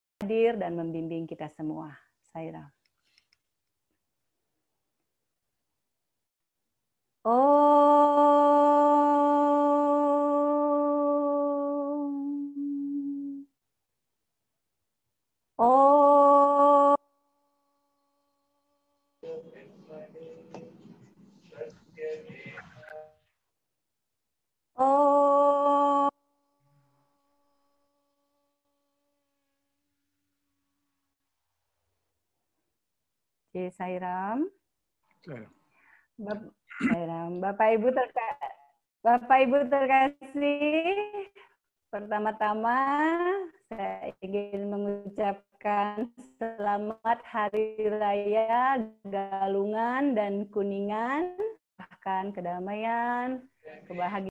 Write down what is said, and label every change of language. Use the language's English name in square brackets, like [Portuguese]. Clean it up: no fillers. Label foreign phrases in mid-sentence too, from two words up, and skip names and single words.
[Indonesian] hadir dan membimbing kita semua. Sairam. Om. Om. Om. Oke, Sairam. Sairam. Bapak Ibu terkasih, pertama-tama saya ingin mengucapkan selamat Hari Raya Galungan dan Kuningan, bahkan kedamaian, kebahagiaan.